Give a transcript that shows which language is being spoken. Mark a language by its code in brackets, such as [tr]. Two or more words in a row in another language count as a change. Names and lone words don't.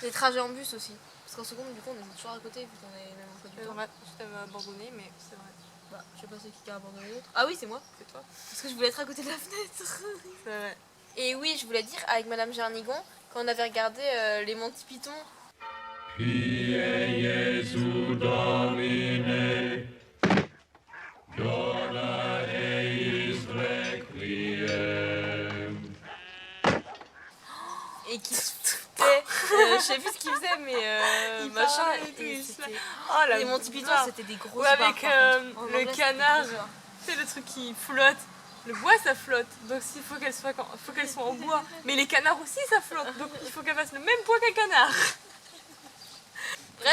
[fr] Les trajets en bus aussi. Parce qu'en seconde du coup on était toujours à côté vu qu'on avait même emploi du C'est temps. vrai, je t'avais abandonné, mais c'est vrai. Bah, je sais pas c'est qui a abandonné l'autre. Ah oui c'est moi. C'est toi. Parce que je voulais être à côté de la fenêtre. C'est vrai. Et oui, je voulais dire, avec Madame Gernigon, quand on avait regardé les Monty Python, [la] Pie Jesu Domine, dona eis requiem. [fr] et qui se foutait, je sais plus ce qu'il faisait, mais Il machin, parlait et tout, et il se c'était... Oh la Les Monty Python, barre. c'était des grosses Ou avec barres, par contre. En le anglais, c'était des canard. grosses barres. C'est le truc qui flotte. Le bois ça flotte, donc il faut qu'elles soient, en bois. Mais les canards aussi ça flotte, donc il faut qu'elles fassent le même poids qu'un canard.